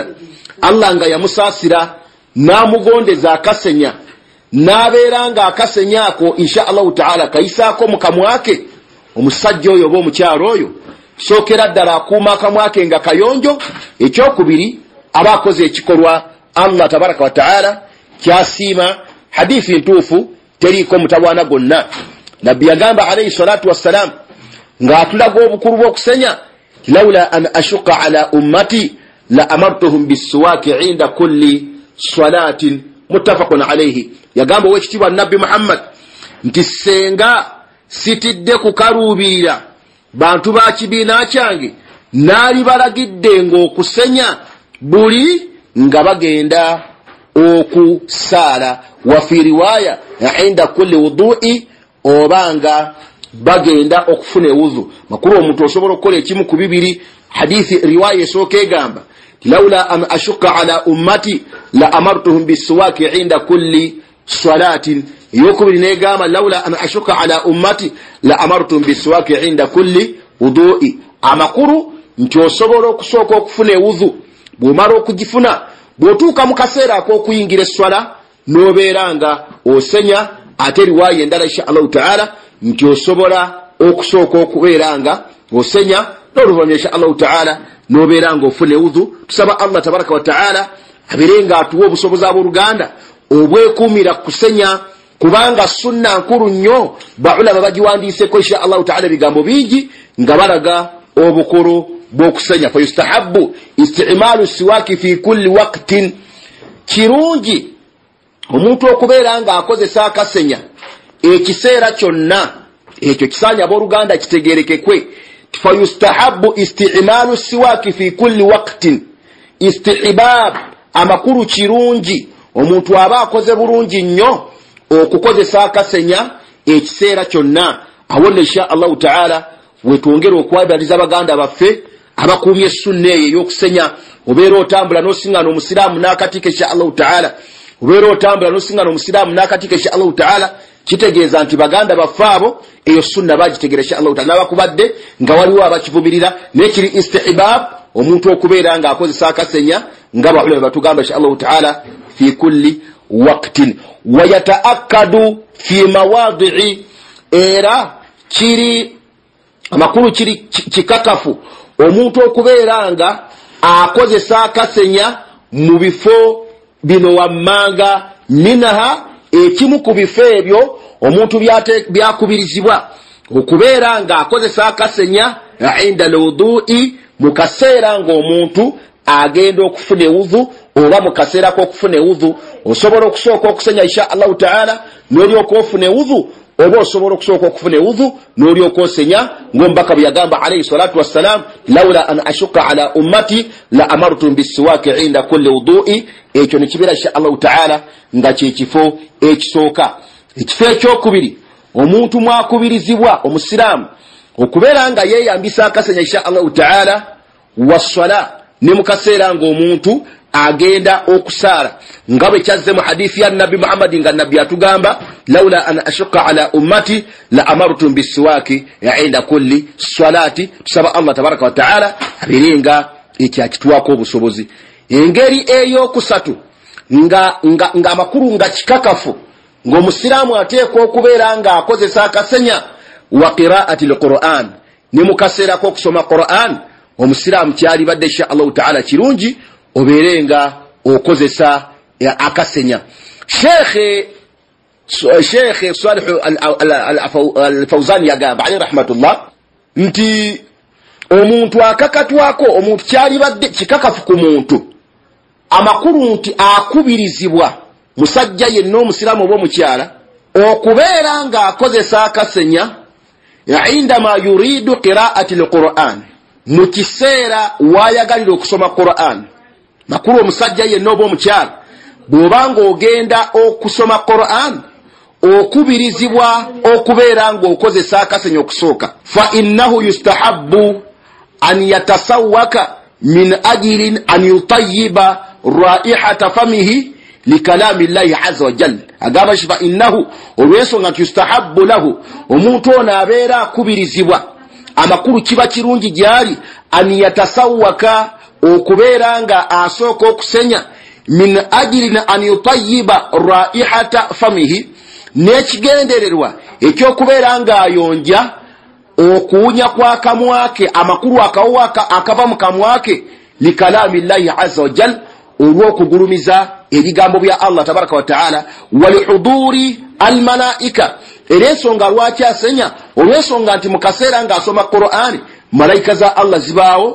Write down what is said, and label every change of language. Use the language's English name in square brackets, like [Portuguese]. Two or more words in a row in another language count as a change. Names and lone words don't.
[Ganda] Allah nga yamusaasira n'amugondeza akasenya, n'abeera nga akasenya ako [Arabic] إن شاء الله تعالى [Ganda] kayisaako mu kamwake, omusajja oyo oba omukyalo oyo sookera ddala akuuma akamwake nga kayonjo. Ekyokubiri aba akoze ekikolwa [Arabic] الله تبارك وتعالى [Ganda] kyasiima. Hadithi ntuufu teriiko mutawaana gonna. Nabbi yagamba [Arabic] عليه الصلاة والسلام [Ganda] ng'atulaga obukulu bw'okusenya, [Arabic] لولا أن أشق على أمتي لأمرتهم بالسواك عند كل صلاة متفق عليه. [Ganda] Yagamba wekitibwa Nabbi Muhammad nti senga sitidde kukaluubira bantu ba kibiina kyange naali balagidde ng'okusenya buli nga bagenda okusaala, [Arabic] وفي رواية عند كل وضوء, [Ganda] obanga bagenda okufuna ewuzu. Makulu omuntu osobola okukola ekimu ku bibiri. Hadithi riwaya esooka egamba [Arabic] لولا أن أشق على أمتي لأمرتهم بالسواك عند كل صلاة. [Ganda] Eyokubiri negamba [Arabic] لولا أن أشق على أمتي لأمرتهم بالسواك عند كل وضوء. [Ganda] Amakulu nti osobola okusooka okufuna ewuzu. Bw'omala okugifuna, bw'otuuka mu kaseera ak'okuyingira esswala n'obeera nga osenya. Ate riwaya endala [Arabic] إن شاء الله تعالى [Ganda] nti osobola okusooka okubeera nga osenya, n'oluvannyuma [Arabic] إن شاء الله تعالى [Ganda] n'obeera nga ofuna ewuzu. Tusaba [Arabic] الله تبارك وتعالى [Ganda] abeere nga atuwa obusobozi abooluganda obwekuumira kusenya, kubanga sunna nkulu nnyo. Baulama bagiwandiiseko [Arabic] إن شاء الله تعالى [Ganda] ebigambo bingi nga balaga obukulu bw'okusenya. [Arabic] فيستحب استعمال السواك في كل وقت. [Ganda] Kirungi omuntu okubeera nga akozesa akasenya ekiseera kyonna. Ekyo kisaanya abooluganda kitegeerekekwe. [Arabic] فيستحب استعمال السواك في كل وقت. [Ganda] Istihbab amakulu kirungi omuntu aba akoze bulungi nnyo okukozesa akasenya ekiseera kyonna. Awonna [Arabic] إن شاء الله تعالى [Ganda] wetwongera okwabaliza baganda baffe abakuumye sunna eyo ey'okusenya. Obeera otambula n'osiŋŋana omusiraamu n'akatika [Arabic] إن شاء الله تعالى, [Ganda] obeera otambula n'osiŋŋana omusiraamu n'akatika [Arabic] إن شاء الله تعالى, [Ganda] kitegeeza nti baganda baffe abo eyo sunna bagitegeera [Arabic] إن شاء الله تعالى. [Ganda] N'abakubadde nga waliwo abakivumirira, nekiri istihbab omuntu okubeera nga akozesa akasenya nga baulama batugamba [Arabic] إن شاء الله تعالى في كل وقت. ويتأكد في مواضع, [Ganda] era kiri amakulu kiri kikakafu omuntu okubeera nga akozesa akasenya mu bifo bino wammanga. Minaha, ekimu ku bifo ebyo omuntu byakubirizibwa okubeera nga akozesa akasenya [Arabic] عند الوضوء, [Ganda] mu kaseera ng'omuntu agenda okufuna ewuzu, oba mu kaseera k'okufuna ewuzu. Osobola okusooka okusenya [Arabic] إن شاء الله تعالى [Ganda] n'olyoka ofuna ewuzu, oba osobola okusooka okufuna ewuzu n'olyoka osenya, ng'omubaka bwe yagamba [Arabic] عليه الصلاة والسلام لولا أن أشق على أمتي لأمرتهم بالسواك عند كل وضوء. [Ganda] Ekyo ne kibeera [Arabic] إن شاء الله تعالى [Ganda] nga kyekifo ekisooka. Ekifo ekyokubiri, omuntu mwakubirizibwa omusiraamu okubeera nga yeeyambisa akasenya [Arabic] إن شاء الله تعالى [Ganda] wassala, ne mu kaseera ng'omuntu agenda okusaala, nga bwe kyazze mu hadithi ya Nabbi Muhammad nga Nabbi atugamba [Arabic] لولا أن أشق على أمتي لأمرتهم بالسواك عند كل صلاة. [Ganda] Tusaba [Arabic] الله تبارك وتعالى [Ganda] abirenga ekyakitwako obusobozi. Engeri ey'okusatu nga amakulu nga kikakafu ng'omusiraamu ateekwa okubeera nga akozesa akasenya [Arabic] وقراءة القرآن, [Ganda] ne mu kaseera k'okusoma Qur'an. Omusiraamu kyalibadde [Arabic] إن شاء الله تعالى [Ganda] kirungi obeere nga okozesa akasenya. Sheikh Salih al-Fawzan yagamba [Arabic] عليه رحمة الله [Ganda] nti omuntu akakatwako, omuntu kyalibadde kikakafu ku muntu, amakulu nti akubirizibwa musajja yenna omusiraamu oba omukyala okubeera nga akozesa akasenya [Arabic] عندما يريد قراءة القرآن, [Ganda] mu kiseera wayagalira okusoma Qur'an. Makulu omusajja yenna oba omukyala bw'obanga ogenda okusoma Qur'an okubirizibwa okubeera nga okozesa akasenya okusooka. [Arabic] فإنه يستحب أن يتسوك من أجل أن يطيب رائحة فمه لكلام الله عز وجل. [Ganda] Agamba [Arabic] فإنه, [Ganda] olw'ensonga nti [Arabic] يستحب له, [Ganda] omuntu ono abeera akubirizibwa, amakulu kiba kirungi gyali [Arabic] أن يتسوك [Ganda] okubeera nga asooka okusenya [Arabic] من أجل أن يطيب رائحة فمه, [Ganda] n'ekigendererwa ekyokubeera nga ayonja okuwunya kwa kamwake, amakulu akawo akava mu kamwake, [Arabic] لكلام الله عز وجل, [Ganda] olw'okugulumiza ebigambo bya [Arabic] الله تبارك وتعالى, ولحضور الملائكة, [Ganda] era ensonga lwaki asenya, olw'ensonga nti mu kaseera nga asoma Qur'ani malayika za Allah zibaawo